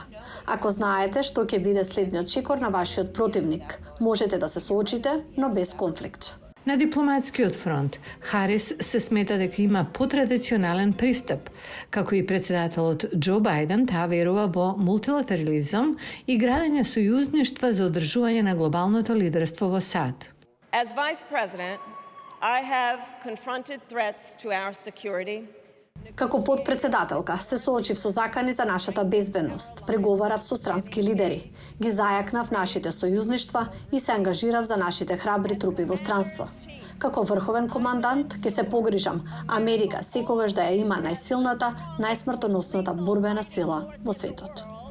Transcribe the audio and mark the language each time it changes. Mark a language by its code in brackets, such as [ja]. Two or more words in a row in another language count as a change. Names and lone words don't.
[mk] Ако знаете што ќе биде следниот шикор на вашиот противник, можете да се соочите, но без конфликт. На дипломатскиот фронт, Харис се смета дека има потрадиционален пристап. Како и председателот Џо Бајден, таа верува во мултилатерализам и градење сојузништва за одржување на глобалното лидерство во САД. [en] As Vice President, I have confronted threats to our security. [mk] Како подпредседателка се соочив со закани за нашата безбедност, преговарав со странски лидери, ги зајакнав нашите сојузништва и се ангажирав за нашите храбри трупи во странство. Како врховен командант ќе се погрижам Америка секогаш да ја има најсилната, најсмртоносната борбена сила во светот.